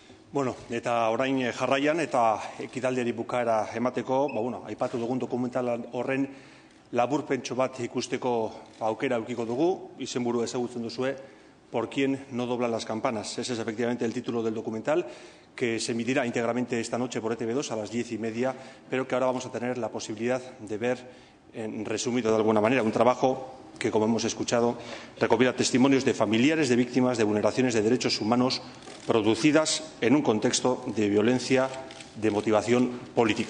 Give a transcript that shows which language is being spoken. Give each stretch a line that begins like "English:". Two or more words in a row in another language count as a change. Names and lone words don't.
Basque: Bueno, eta orain jarraian eta ekitaldiari bukaera emateko, aipatu dugun dokumental horren laburpentxo bat ikusteko aukera aukiko dugu, izenburu ezagutzen duzue, Por quién no doblan las campanas.
Spanish: Ese es efectivamente el título del documental que se emitirá íntegramente esta noche por ETV2 a las 10:30, pero que ahora vamos a tener la posibilidad de ver, resumido de alguna manera, un trabajo que, como hemos escuchado, recopila testimonios de familiares de víctimas de vulneraciones de derechos humanos producidas en un contexto de violencia de motivación política.